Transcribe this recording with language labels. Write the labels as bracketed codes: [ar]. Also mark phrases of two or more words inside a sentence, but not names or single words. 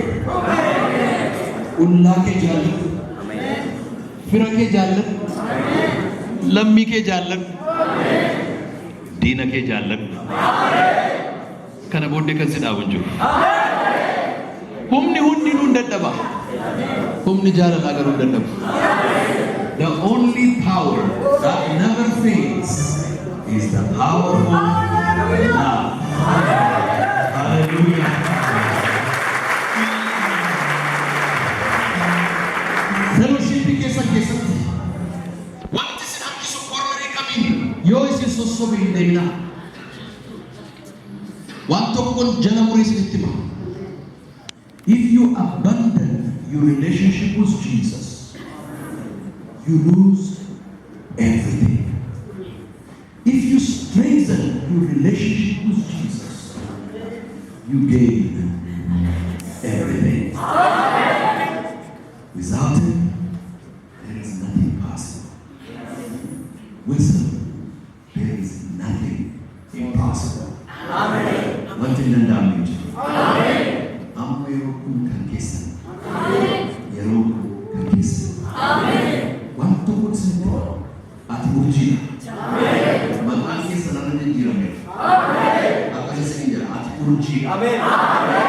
[om] उल्लाह के जालक, फिरा के जालक, लम्मी के जालक, दीना के जालक, kana booddee kan si dhaabun jiru. Humni hundi nun dadhaba. Humni jaalalaa garuu dadhabu. [en] The only power that never fails is the power of love. [om] Hallelujah. Fellowship keessatti wanti isin hambisu kormarii kamiin yoo isin sossobe hin deemina. Waan tokkoon jala murii isinitti hima. [en] If you abandon your relationship with Jesus, you lose everything. If you strengthen your relationship with Jesus, you gain everything. Without Him, there is nothing possible. With Him, there is nothing impossible. Amen. One thing and damage. Amen. [om] Amma yeroo kun kan keessan. Amen. Yeroo kan keessan. Amen. Waan tokko isin ati urjiidha. Amen. Maqaan keessan irra jijjiirame. Amen. Akka isin jira ati urjiidha. Amen. Amen.